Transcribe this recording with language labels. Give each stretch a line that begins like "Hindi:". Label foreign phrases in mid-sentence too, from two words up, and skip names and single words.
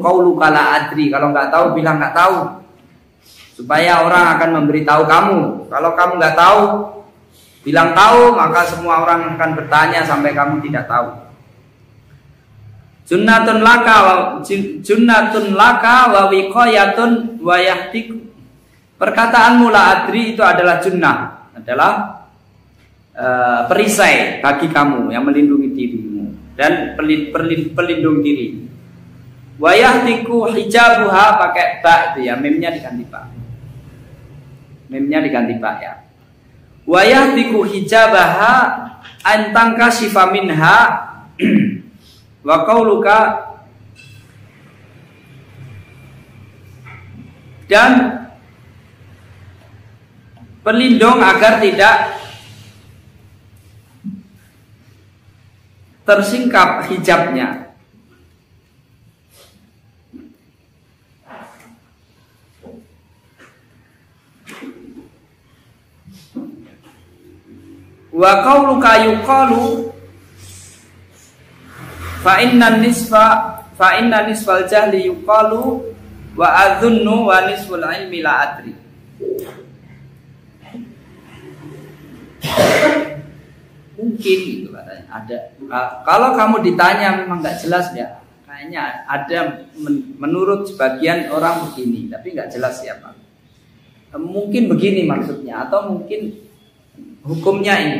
Arabic: قولك لا أدري,
Indonesian: kalau nggak tahu bilang nggak tahu, supaya orang akan memberitahu kamu. Kalau kamu nggak tahu, bilang tahu, maka semua orang akan bertanya sampai kamu tidak tahu.
Arabic: جنة لك ووقاية ويهتك.
Indonesian: Perkataanmu
Arabic: لا أدري
Indonesian: itu adalah junnah, adalah perisai bagi kamu yang melindungi dirimu dan pelindung diri.
Arabic: ويهتك حجابها,
Indonesian: pakai ba itu ya, memnya diganti ba. Memnya diganti ba ya.
Arabic: ويهتك حجابها أن تنكشف منها وقولك,
Indonesian: dan pelindung agar tidak tersingkap hijabnya.
Arabic: وقولك يقال فإن نصف الجهل يقال وأظن ونصف العلم لا أدري.
Indonesian: Mungkin gitu katanya. Ada kalau kamu ditanya memang nggak jelas ya. Kayaknya ada menurut sebagian orang begini, tapi nggak jelas siapa. Mungkin begini maksudnya, atau mungkin hukumnya ini.